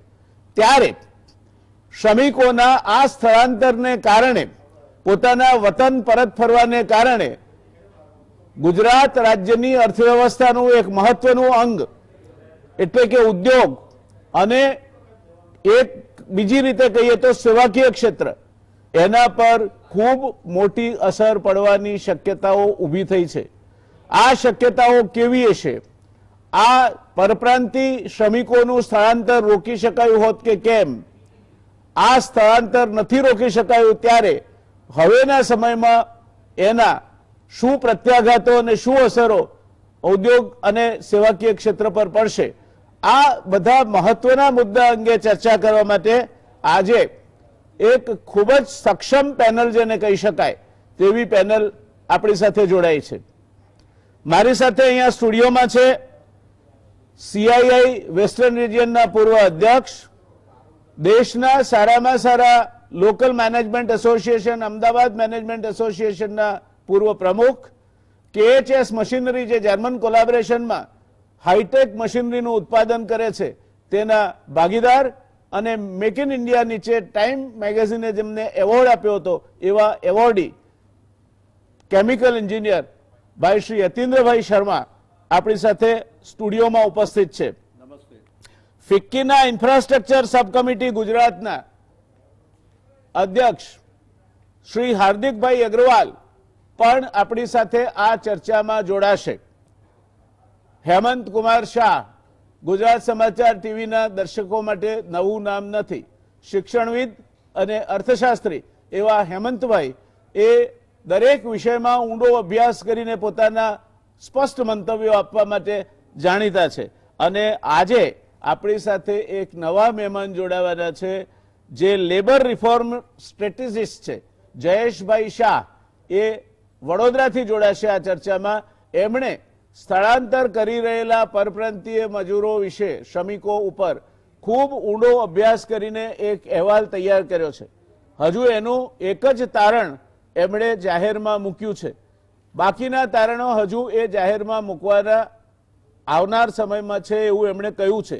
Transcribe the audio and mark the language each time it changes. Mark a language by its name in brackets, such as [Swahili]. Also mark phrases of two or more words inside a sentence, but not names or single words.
[Gujarati] ત્યારે શ્રમિકોના આ સ્થળાંતરને કારણે પોતાના વતન પરત ફરવાને કારણે ગુજરાત રાજ્યની અર્થવ્યવસ્થાનું એક મહત્વનું અંગ એટલે કે ઉદ્યોગ અને એક બીજી રીતે કહીએ તો સેવાકીય ક્ષેત્ર એના પર ખૂબ મોટી અસર પડવાની શક્યતાઓ ઊભી થઈ છે। આ શક્યતાઓ કેવી હશે? આ પરપ્રાંતી શ્રમિકોનું સ્થળાંતર રોકી શકાયું હોત કે કેમ? આ સ્થળાંતર નથી રોકી શકાયું ત્યારે હવેના સમયમાં એના શું પ્રત્યાઘાતો અને શું અસરો ઉદ્યોગ અને સેવાકીય ક્ષેત્ર પર પડશે? આ બધા મહત્વના મુદ્દા અંગે ચર્ચા કરવા માટે આજે એક ખૂબ જ સક્ષમ પેનલ જેને કહી શકાય તેવી પેનલ આપણી સાથે જોડાઈ છે। મારી સાથે અહીંયા સ્ટુડિયોમાં છે સીઆઈઆઈ વેસ્ટર્ન રીજનના પૂર્વ અધ્યક્ષ, દેશના સારામાં સારા [English] local management [Gujarati] એસોસિએશન અમદાવાદ મેનેજમેન્ટ એસોસિએશન ના પૂર્વ પ્રમુખ, કેએચએસ મશીનરી જે [English] German collaboration [Gujarati] માં [English] hi-tech machinery [Gujarati] નુ ઉત્પાદન કરે છે તેના ભાગીદાર અને મેક ઇન ઇન્ડિયા નીચે ટાઇમ મેગેઝીને જેમને એવોર્ડ આપ્યો હતો એવા એવોર્ડી [English] chemical engineer [Gujarati] ભાઈ શ્રી યતીન્દ્રભાઈ શર્મા આપણી સાથે સ્ટુડિયો માં ઉપસ્થિત છે. નમસ્તે। ફિક્કીના [English] infrastructure sub committee [Gujarati] ગુજરાતના અધ્યક્ષ શ્રી હાર્દિક ભાઈ અગ્રવાલ પણ આપણી સાથે આ ચર્ચા માં જોડાશે। હેમંત કુમાર શાહ ગુજરાત સમાચાર ટીવી ના દર્શકો માટે નવું નામ નથી, શિક્ષણવિદ અને અર્થશાસ્ત્રી એવા હેમંત ભાઈ એ દરેક વિષય માં ઊંડો અભ્યાસ કરીને પોતાના સ્પષ્ટ મંતવ્યો આપવા માટે જાણીતા છે। અને આજે આપણી સાથે એક નવા મહેમાન જોડાવાના છે જે [English] labour reform strategist [Gujarati] છે જયેશ ભાઈ શાહ એ વડોદરા થી જોડાશે આ ચર્ચા માં। એમણે સ્થળાંતર કરી રહેલા પરપ્રાંતીય મજૂરો વિષે શ્રમિકો ઉપર ખૂબ ઊંડો અભ્યાસ કરીને એક અહેવાલ તૈયાર કર્યો છે। હજુ એનું એક જ તારણ એમણે જાહેરમાં મૂક્યું છે, બાકીના તારણો હજુ એ જાહેરમાં મૂકવાના આવનાર સમયમાં છે એવું એમણે કહ્યું છે।